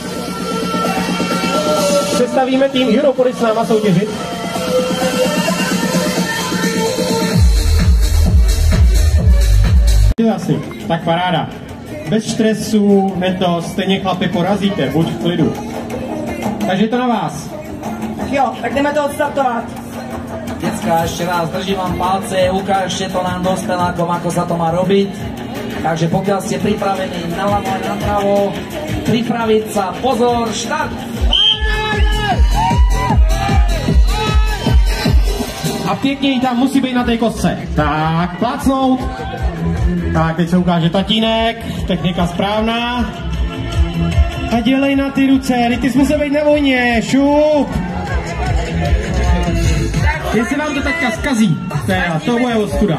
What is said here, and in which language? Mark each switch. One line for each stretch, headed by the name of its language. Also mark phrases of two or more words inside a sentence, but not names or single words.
Czech: Představíme tým Juro, půjde s náma soutěžit. Asi, tak paráda. Bez stresu, to stejně chlapi porazíte, buď v klidu. Takže to na vás. Jo, tak jdeme to odstartovat.
Slovak: Decka, ešte raz držím vám palce, ukážte to nám dospelákom, ako sa to má robiť. Takže pokiaľ ste pripravení naľavo a napravo, pripraviť sa, pozor, štart!
Czech: A pěkně tam musí být na té kostce. Tak, plácnout. Tak, teď se ukáže tatínek, technika správná. A dělej na ty ruce, ty jsi musel být na vojně, šup. Jestli vám to teďka zkazí, to bude ostuda.